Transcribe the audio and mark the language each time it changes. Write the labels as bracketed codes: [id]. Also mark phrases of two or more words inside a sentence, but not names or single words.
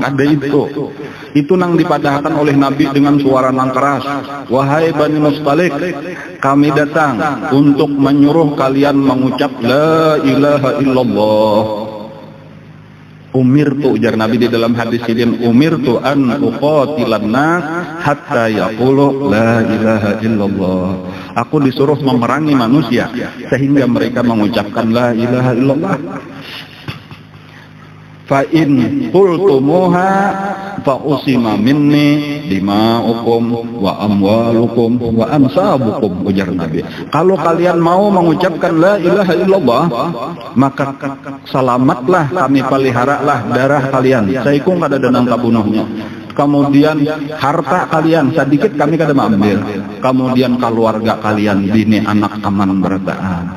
[bjn] Kada itu. Itu nang dipadahkan oleh Nabi dengan suara nang keras. [id] Wahai Bani Mustalik, kami datang untuk menyuruh kalian mengucap [ar] لا إله إلا الله. [bjn] Umirtu, ujar Nabi di dalam hadis ini, [ar] أمرت أن أقاتل الناس حتى يقولوا لا إله إلا الله. [id] Aku disuruh memerangi manusia sehingga mereka mengucapkan [ar] لا إله إلا الله. فإن قلتموها فعصم مني دماؤكم وأموالكم وأنسابكم, [bjn] ujar Nabi. Kalau kalian mau mengucapkan [ar] لا إله إلا الله, [bjn] maka selamatlah kami peliharalah darah kalian, saikung kada denang kabunuhnya. Kemudian harta kalian sedikit kami kada ambil, kemudian keluarga kalian bini anak aman berataan.